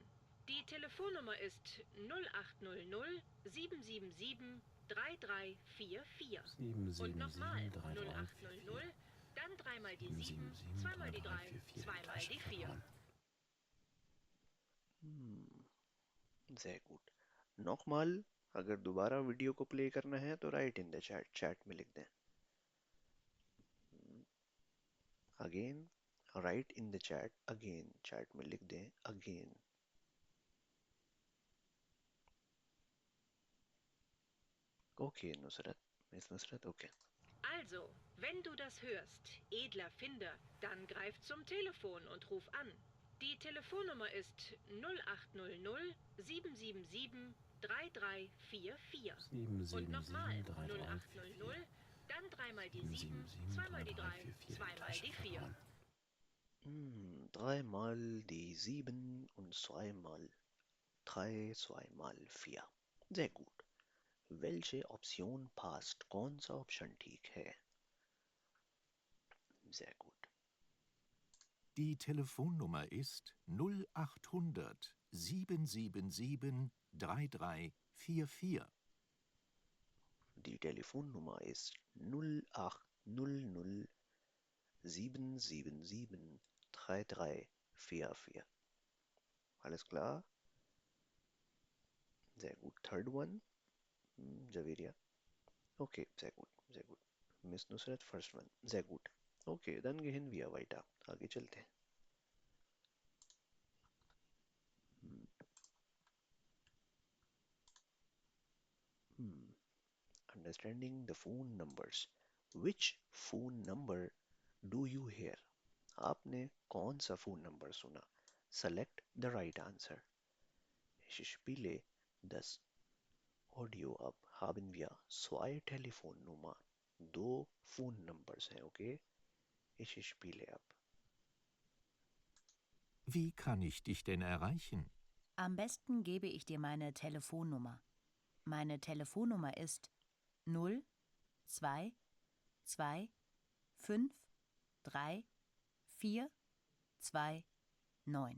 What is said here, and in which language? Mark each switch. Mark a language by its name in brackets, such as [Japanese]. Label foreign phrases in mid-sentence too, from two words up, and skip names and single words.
[German] Die Telefonnummer ist 0800 777 3344. Und nochmal 0800, dann dreimal die 7, zweimal die 3, zweimal die 4. sehr gut. [Hindi] नॉकमाल अगर दोबारा वीडियो को प्ले करना है तो [English] write in the chat [Hindi] में लिख दें. [English] again write in the chat. [Hindi] अगेन चैट में लिख दें अगेन. [English] ओके Nusrat, okay. [German] Also, wenn du das hörst, edler Finder, dann greif zum Telefon und ruf an. Die Telefonnummer ist 0800 777 3344. Und nochmal 0800, dann dreimal die 7, zweimal die 3, zweimal die 4. Dreimal die 7 und zweimal 3, zweimal 4. Sehr gut. welche Option passt? [Hindi] कौन सा ऑप्शन ठीक है? [German] Sehr gut. Die Telefonnummer ist 0800 777 3344. Die Telefonnummer ist 0800 777 3344. Alles klar? Sehr gut. [English] Third one, Javeria. [German] Okay, sehr gut, sehr gut. [English] Miss Nusrat, first one. [German] Sehr gut. Okay, dann gehen wir weiter. [Hindi] आगे चलते हैं. [English] Understanding the phone numbers. Which phone number do you hear? [Hindi] आपने कौन सा [English] phone number [Hindi] सुना? [English] Select the right answer. [German] Ich spiele das Audio ab. Haben wir zwei Telefonnummer. [Hindi] दो [English] phone numbers [Hindi] हैं, [German] okay? Ich spiele ab. Wie kann ich dich denn erreichen? Am besten gebe ich dir meine Telefonnummer. Meine Telefonnummer ist 0 2 2 5 3 4 2 9.